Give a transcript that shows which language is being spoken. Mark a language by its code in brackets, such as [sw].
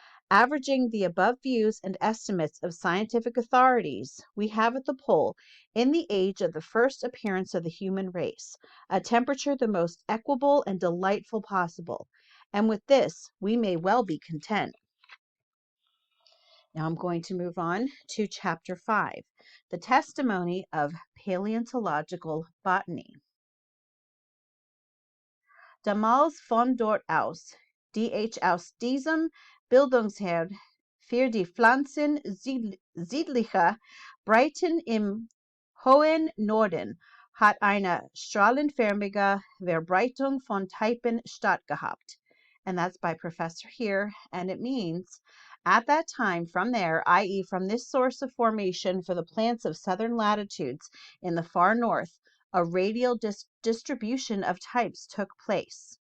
[en] Averaging the above views and estimates of scientific authorities, we have at the pole, in the age of the first appearance of the human race, a temperature the most equable and delightful possible, and with this we may well be content. Now I'm going to move on to Chapter 5, the testimony of Paleontological Botany. [de] Damals von dort aus, die ich aus diesem Bildungsherd für die Pflanzen südlicher Breiten im hohen Norden hat eine strahlenförmige Verbreitung von Typen stattgehabt. [en] And that's by Professor here, and it means, at that time, from there, i.e., from this source of formation for the plants of southern latitudes in the far north, a radial distribution of types took place.